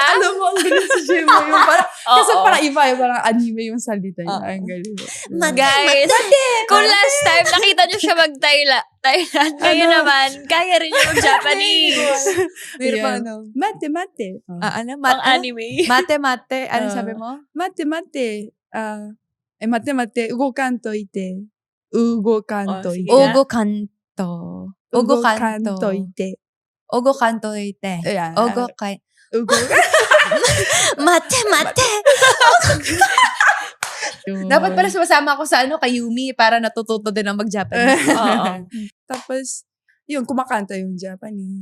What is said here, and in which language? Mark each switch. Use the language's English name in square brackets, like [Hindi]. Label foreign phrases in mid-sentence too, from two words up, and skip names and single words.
[Filipino] Alam mo, ang galing si Jemo yung kasi parang iba, parang anime yung salita niya. Ang galing. Guys, kung last time nakita niyo siya mag-Thailand, kayo naman, kaya rin niya mag-Japanese. Meron pa, Mate. Ano? Pang anime. Mate. Ano sabi mo? [Japanese] 待て。待て. 動かんといて。動かんといて。 Ogo kanto. 動かんといて。 Ogo kanto ite. [Filipino] Ayan. Ogo kai. Mate. Dapat pala sumasama ako sa kay Yumi para natututo din ang mag-Japanese. Tapos, yun, kumakanta yung Japanese.